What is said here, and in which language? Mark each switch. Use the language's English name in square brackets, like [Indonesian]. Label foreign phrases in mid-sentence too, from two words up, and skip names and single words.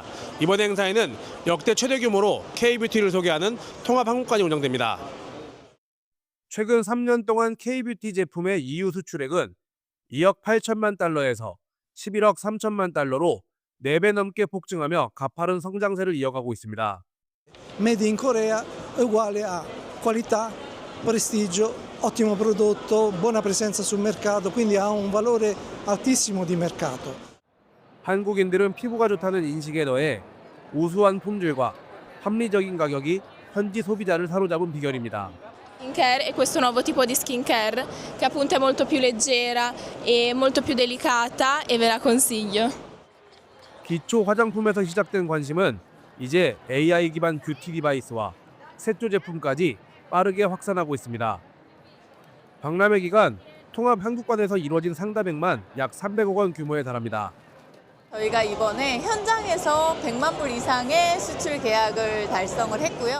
[Korean] 이번 행사에는 역대 최대 규모로 K-뷰티를 소개하는 통합 한국관이 운영됩니다. 최근 3년 동안 K-뷰티 제품의 EU 수출액은 2억 8천만 달러에서 11억 3천만 달러로 4배 넘게 폭증하며 가파른 성장세를 이어가고 있습니다. [Italian] Made in Korea è uguale a qualità, prestigio, ottimo prodotto, buona presenza sul mercato, quindi ha un valore altissimo di mercato. [Korean] 한국인들은 피부가 좋다는 인식에 더해 우수한 품질과 합리적인 가격이 현지 소비자를 사로잡은 비결입니다. [Italian] Skincare e questo nuovo tipo di skincare che appunto è molto più leggera e molto più delicata e ve la consiglio. [Korean] 기초 화장품에서 시작된 관심은 이제 AI 기반 뷰티 디바이스와 색조 제품까지 빠르게 확산하고 있습니다. 박람회 기간 통합 한국관에서 이루어진 상담액만 약 300억 원 규모에 달합니다. 저희가 이번에 현장에서 100만 불 이상의 수출 계약을 달성을 했고요.